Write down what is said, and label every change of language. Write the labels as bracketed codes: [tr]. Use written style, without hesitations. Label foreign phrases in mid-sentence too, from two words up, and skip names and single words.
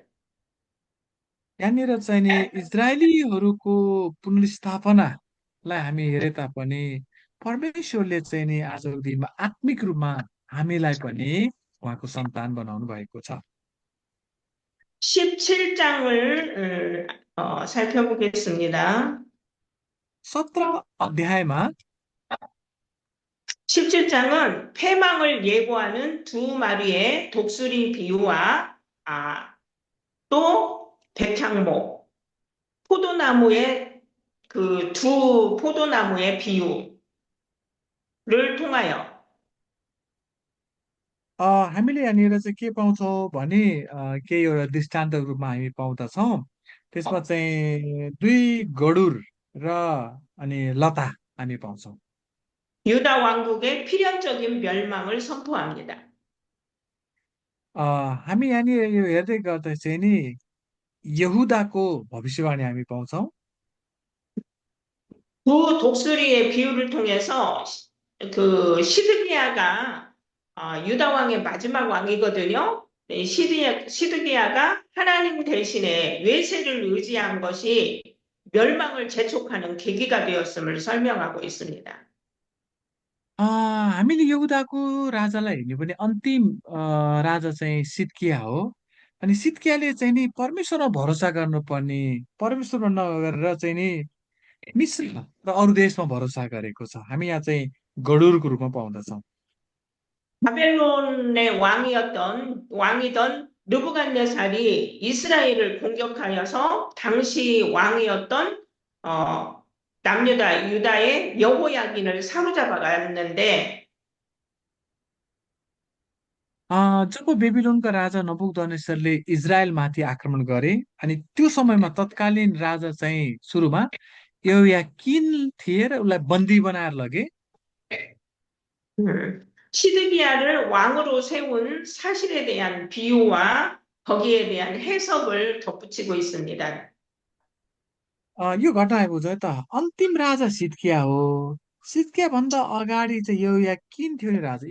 [ne] यहाँनिर चाहिँ नि इजरायलीहरूको पुनर्स्थापनालाई हामी हेरे तापनि परमेश्वरले चाहिँ नि आजको दिनमा आत्मिक रूपमा हामीलाई पनि उहाँको सन्तान बनाउनु भएको छ। [ko] 17장을 살펴보겠습니다. [ne] 17 अध्यायमा [ko] 17장은 패망을 예고하는 두 마리의 독수리 비유와 또 백향목, 포도나무의 그 두 포도나무의 비유를 통하여 [ne] हामीले यहाँनिर चाहिँ के पाउँछौँ भने केही एउटा दृष्टान्त रूपमा हामी पाउँदछौँ। त्यसमा चाहिँ दुई गडुर र अनि लता हामी पाउँछौँ। [ko] 유다 왕국의 필연적인 멸망을 선포합니다. [ne] हामी यहाँनिर यो हेर्दै गर्दा चाहिँ नि यहुदाको भविष्यवाणी हामी पाउँछौँ। [ko] 두 독수리의 비유를 통해서 그 시드기야가 유다 왕의 마지막 왕이거든요. 네, 시드기야가 하나님 대신에 외세를 의지한 것이 멸망을 재촉하는 계기가 되었음을 설명하고 있습니다. [ne] हामीले यहुदाको राजालाई हेर्ने भने अन्तिम राजा चाहिँ सिद्किया हो। अनि सिद्कियाले चाहिँ नि परमेश्वरमा भरोसा गर्नुपर्ने, परमेश्वरमा नगरेर चाहिँ नि मिश्र र अरू देशमा भरोसा गरेको छ। हामी यहाँ चाहिँ गडुरको रूपमा पाउँदछौँ। [ko] 바벨론의 왕이던 느부갓네살이 이스라엘을 공격하여서 당시 왕이었던 남유다 유다의 여호야긴을 사로잡아 갔는데 [ne] जब बेबिलोनका राजा नबुकदनेस्सरले इजरायलमाथि आक्रमण गरे अनि त्यो समयमा तत्कालीन राजा चाहिँ सुरुमा यहोयाकिन थिए र उसलाई बन्दी बनाएर लगे। [ko] 시드기야를 왕으로 세운 사실에 대한 비유와 거기에 대한 해석을 덧붙이고 있습니다. [ne] यो घटना आइपुग्छ है त अन्तिम राजा सिद्किया हो। सिद्किया भन्दा अगाडि चाहिँ यहोयाकिन थियो नि राजा।